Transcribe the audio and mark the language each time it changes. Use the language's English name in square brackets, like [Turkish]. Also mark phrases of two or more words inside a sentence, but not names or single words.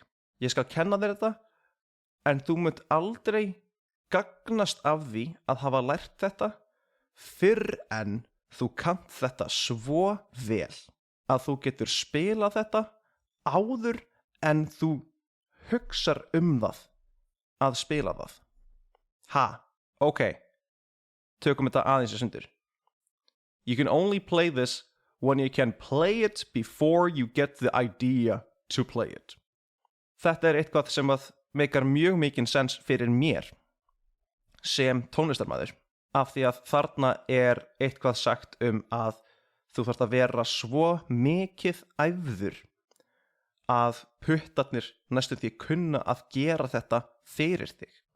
[Icelandic] Ég skal kenna þér þetta en þú munt aldrei gagnast af því að hafa lært þetta fyrr en þú kannt þetta svo vel að þú getur spilað þetta áður en þú hugsar það að spila það. Ok, tökum þetta aðeins í sundur. [English] You can only play this when you can play it before you get the idea to play it. [Icelandic] Þetta eitthvað sem að meikar mjög mikinn sens fyrir mér sem tónlistarmaður af því að þarna eitthvað sagt að þú þarft að vera svo mikið æfður að puttarnir næstum því kunna að gera þetta fyrir þig.